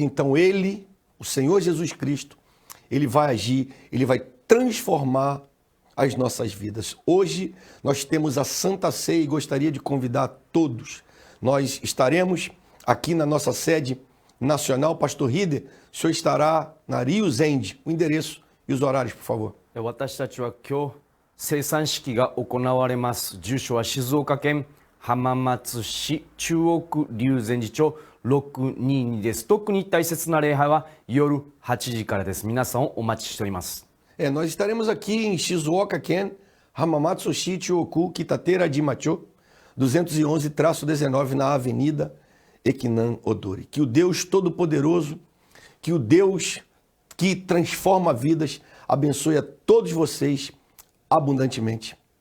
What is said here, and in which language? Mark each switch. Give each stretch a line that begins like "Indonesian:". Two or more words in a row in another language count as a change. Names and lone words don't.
Portuguese: Então Ele, o Senhor Jesus Cristo, Ele vai agir, Ele vai transformar as nossas vidas. Hoje nós temos a Santa Ceia e gostaria de convidar todos. Nós estaremos aqui na nossa sede nacional. Pastor Hider, o senhor estará na Ryuzen. O endereço e os horários, por favor.
Japanese: 私たちは今日生産式が行われます。住所は静岡県浜松市中央区龍禅寺町622です。特に大切な礼拝は夜8時からです。皆さんをお待ちしております。
Portuguese: Nós estaremos aqui em Shizuoka-ken, Hamamatsushi, Chioku, Kitateira-jimacho, 211-19 na Avenida Ekinan Odori. Que o Deus Todo-Poderoso, que o Deus que transforma vidas, abençoe a todos vocês abundantemente.